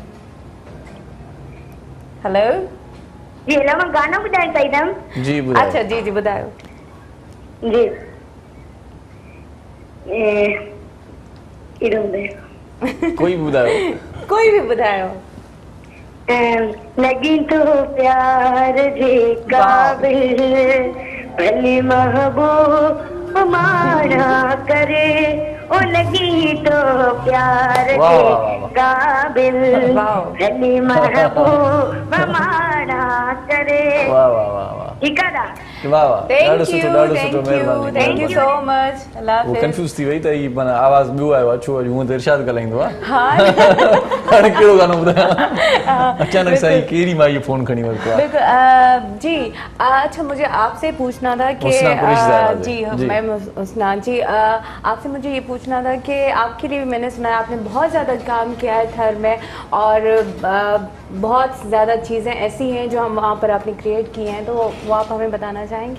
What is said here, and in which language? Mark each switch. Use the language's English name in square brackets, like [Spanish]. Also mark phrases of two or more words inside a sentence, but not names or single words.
[Sindhi] हेलो जी हेलो, मां गानो ॿुधाइणु चाहींदमि। जी ॿुधायो। अच्छा जी जी ॿुधायो। जी कोई भी ॿुधायो। कोई भी ॿुधायो। लगी तो प्यार जे काबिल भली महबूब मारा करे, ओ लगी तो प्यार जे काबिल भली महबूब मारा करे। वाह वाह वाह वाह। [Hindi] ठीक है ना? वाह वाह। [English] Thank you so much. अल्लाह [Sindhi] वो कंफ्यूज थी वई त ई माना आवाज ॿियो आयो आहे, छो हूअं त इरशाद ॻाल्हाईंदो आहे। हाँ हाणे कहिड़ो गानो ॿुधायां? अचानक सां ई कहिड़ी मां ये फोन खणी वरितो आहे। बिल्कुल जी। [Hindi] अच्छा मुझे आपसे पूछना था कि जी मैम उसना जी आपसे मुझे ये पूछना था कि आपके लिए मैंने सुना है आपने बहुत ज़्यादा काम किया है थर में, और बहुत ज़्यादा चीज़ें ऐसी हैं जो हम वहाँ पर आपने क्रिएट की हैं, तो वो आप हमें बताना चाहेंगे?